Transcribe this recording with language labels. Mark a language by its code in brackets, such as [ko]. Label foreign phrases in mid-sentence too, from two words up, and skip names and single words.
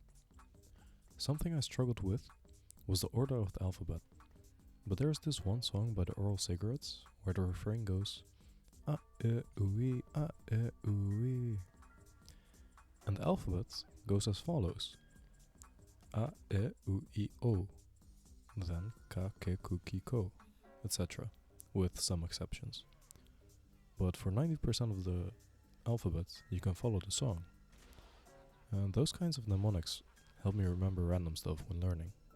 [en] Something I struggled with was the order of the alphabet, but there's this one song by the Oral Cigarettes where the refrain goes [ja] a e ui a e ui, [en] and the alphabet goes as follows: [ja] a e u I o, then ka ke ku ki ko, [en] etc., with some exceptions. But for 90% of the alphabet, you can follow the song. And those kinds of mnemonics help me remember random stuff when learning.